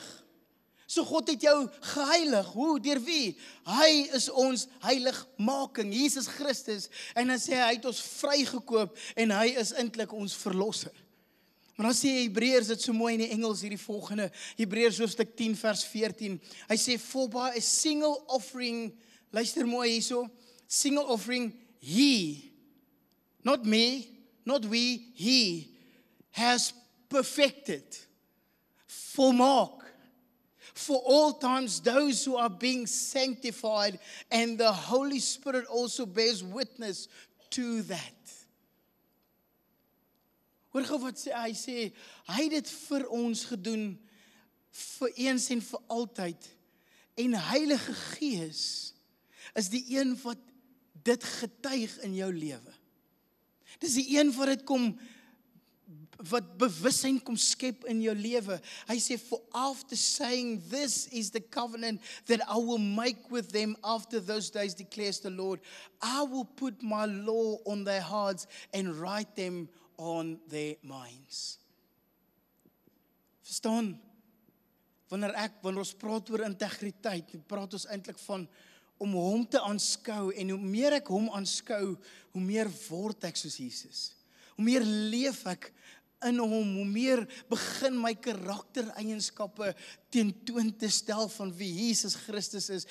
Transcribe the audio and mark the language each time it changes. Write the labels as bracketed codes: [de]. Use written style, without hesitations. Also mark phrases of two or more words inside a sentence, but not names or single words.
[af] So God het jou geheilig. Hoe? Deur wie? Hy is ons heiligmaking, Jesus Christus. En dan sê hy het ons vrygekoop en hy is eintlik ons verlosser. Maar dan sê Hebreërs dit so mooi in die Engels hierdie volgende, Hebreërs hoofstuk 10 vers 14. Hy sê, [en] for by a single offering, [af] luister mooi hierso, [en] single offering, he, not me, not we, he has perfected, volmaak, for all times those who are being sanctified, and the Holy Spirit also bears witness to that. [af] Hoor gou wat sê, hy het dit vir ons gedoen, vir eens en vir altyd, en Heilige Gees is die een wat dit getuig in jou lewe. Dis die een wat dit kom, wat bewussyn kom skep in jou lewe. Hy sê, [en] for after saying, this is the covenant that I will make with them after those days, declares the Lord. I will put my law on their hearts and write them on their minds. [af] Verstaan? Wanneer ons praat oor integriteit, praat ons eintlik van om hom te aanskou, en hoe meer ek hom aanskou, hoe meer word ek soos Jesus. Hoe meer leef ek in hom, hoe meer begin my karaktereienskappe tentoon te stel van wie Jesus Christus is.